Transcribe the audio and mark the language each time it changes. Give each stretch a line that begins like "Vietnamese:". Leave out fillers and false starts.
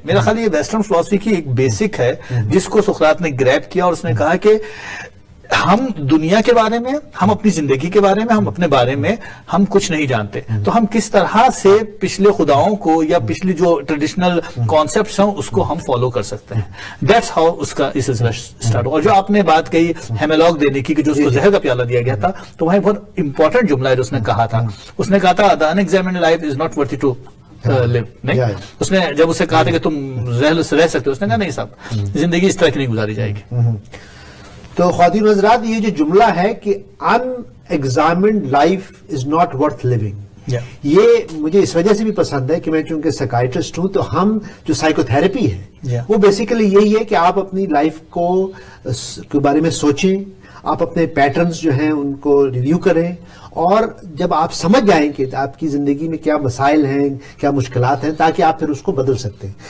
Urdu: میرا خیال یہ ویسٹرن فلسفی کی ایک بیسک ہے جس کو سقراط نے گریب کیا اور اس نے کہا کہ ہم دنیا کے بارے میں، ہم اپنی زندگی کے بارے میں، ہم اپنے بارے میں ہم کچھ نہیں جانتے. تو ہم کس طرح سے پچھلے خداؤں کو یا پچھلی جو ٹریڈیشنل کانسیپٹس ہیں اس کو ہم فالو کر سکتے ہیں.
English: that's how
Urdu: اس کا اس سلسلہ اسٹارٹ. اور جو آپ نے بات کہی ہیملاگ دینے کی کہ جو اس کو زہر کا پیالہ دیا گیا تھا، تو وہاں بہت امپورٹنٹ جملہ ہے جو اس نے کہا تھا. اس نے کہا تھا
English: the unexamined life is not worthy to live.
Urdu: نہیں اس نے جب اسے کہا تھا کہ تم زہر سے رہ سکتے ہو، اس نے کہا نہیں صاحب زندگی اس طرح کی نہیں گزاری جائے گی. تو خواتین حضرات یہ جو جملہ ہے کہ
English: unexamined life is not worth living،
Urdu: یہ مجھے اس وجہ سے بھی پسند ہے کہ میں چونکہ سائیکائٹرسٹ ہوں تو ہم جو سائیکو تھراپی ہے وہ بیسیکلی یہی ہے کہ آپ اپنی لائف کے بارے میں سوچیں، آپ اپنے پیٹرنز جو ہیں ان کو ریویو کریں، اور جب آپ سمجھ جائیں کہ آپ کی زندگی میں کیا مسائل ہیں، کیا مشکلات ہیں، تاکہ آپ پھر اس کو بدل سکتے ہیں.